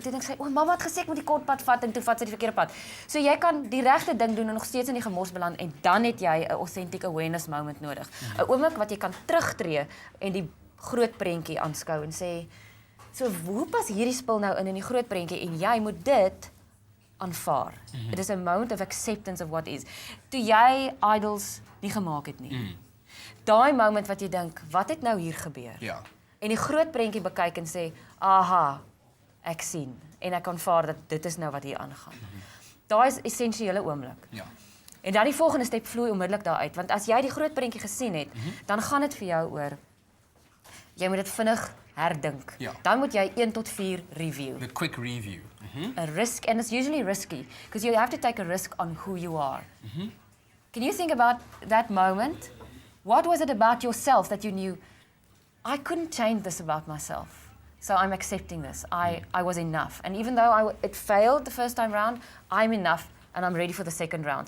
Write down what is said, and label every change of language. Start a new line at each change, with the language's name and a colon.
Afrikaans: Toe dink sy, "O, mamma het gesê ek moet die kort pad vat," en toe vat sy die verkeerde pad. So jy kan die regte ding doen en nog steeds in die gemors beland en dan het jy 'n authentic awareness moment nodig. 'n Oomblik wat jy kan terugtreë en die groot prentjie aanskou en sê, "So hoe pas hierdie spul nou in die groot prentjie en jy moet dit aanvaar."
English: It is a moment of acceptance of what is.
Afrikaans: Toe jy idols nie gemaak het nie. Daai moment wat jy dink, wat het nou hier gebeur? Ja. En die groot prentjie bekyk en sê, "Aha, ek sien en ek aanvaar dat dit is nou wat hier aangaan." Daai is 'n essensiële oomblik. Ja. En dan die volgende stap vloei onmiddellik daaruit, want as jy die groot prentjie gesien het, dan gaan dit vir jou oor jy moet dit vinnig herdink. Ja. Dan moet jy 1 tot 4 review.
English: The quick review. A risk, and it's usually risky because you have to take a risk on who you are. Can you think about that moment? What was it about yourself that you knew, I couldn't change this about myself, so I'm accepting this. I was enough. And even though it failed the first time round, I'm enough and I'm ready for the second round.